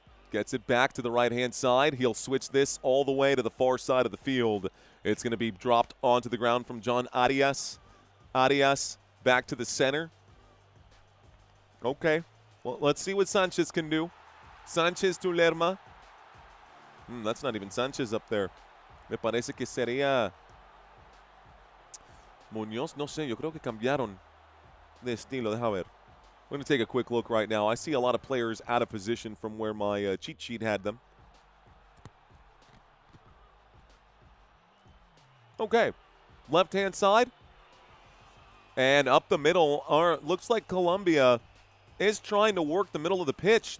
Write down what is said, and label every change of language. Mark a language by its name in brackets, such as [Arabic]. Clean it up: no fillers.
[English] Gets it back to the right-hand side. He'll switch this all the way to the far side of the field. It's going to be dropped onto the ground from John Arias. Arias back to the center. Okay. Well, let's see what Sanchez can do. Sanchez to Lerma. That's not even Sanchez up there. [Spanish] Me parece que sería Muñoz. No sé, yo creo que cambiaron de estilo. Deja ver. [English] I'm going to take a quick look right now. I see a lot of players out of position from where my cheat sheet had them. Okay, left-hand side. And up the middle, looks like Colombia is trying to work the middle of the pitch.